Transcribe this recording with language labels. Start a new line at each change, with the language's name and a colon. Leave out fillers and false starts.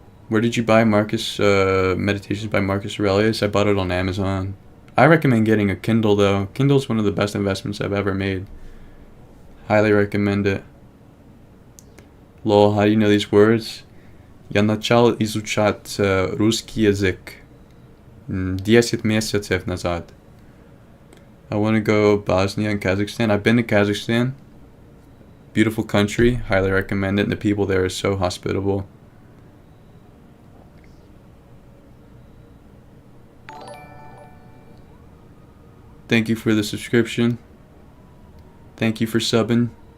English: Where did you buy Marcus Meditations by Marcus Aurelius? I bought it on Amazon. I recommend getting a Kindle though. Kindle's one of the best investments I've ever made. Highly recommend it. Lol, how do you know these words?
Russian: Я начал изучать русский язык 10 месяцев назад.
English: I want to go Bosnia and Kazakhstan. I've been to Kazakhstan. Beautiful country. Highly recommend it. And the people there are so hospitable. Thank you for the subscription. Thank you for subbing.